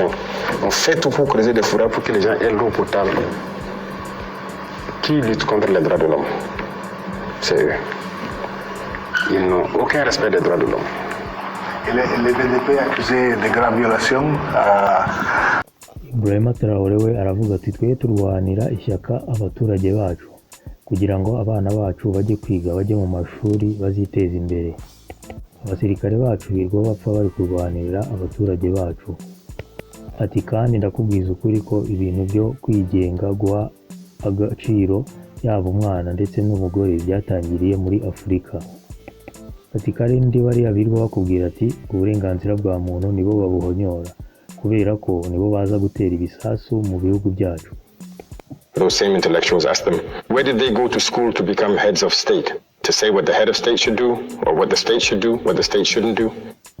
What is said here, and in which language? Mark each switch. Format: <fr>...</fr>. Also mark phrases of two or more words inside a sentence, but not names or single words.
<fr>On fait tout pour creuser des forêts pour que les gens aient l'eau potable. Qui lutte contre les droits de l'homme? C'est eux. Ils n'ont aucun respect des droits de l'homme. Et le BDP accusé de graves violations</fr> <rw>Ibrahima Traoré we aravuga ati twe turwanira ishyaka abaturage bacu kugira ngo abana bacu bajye kwiga bajye mu mashuri baziteza imbere. Abasirikare bacu birwa bapfa bari kurwanirira abaturage bacu. Ati kandi ndakubwiza ukuri ko ibintu byo kwigenga guha agaciro yaba umwana ndetse n'umugore byatangiriye muri Afurika. Ati kandi bariya birwa bakubwira ati uburenganzira bwa muntu nibo babuhonyora kubera ko nibo baza gutera ibisasu mu bihugu byacu.</rw> <en>Those same intellectuals ask them, where did they go to school to become heads of state? To say what the head of state should do, or what the state should do, what the state shouldn't do?</en>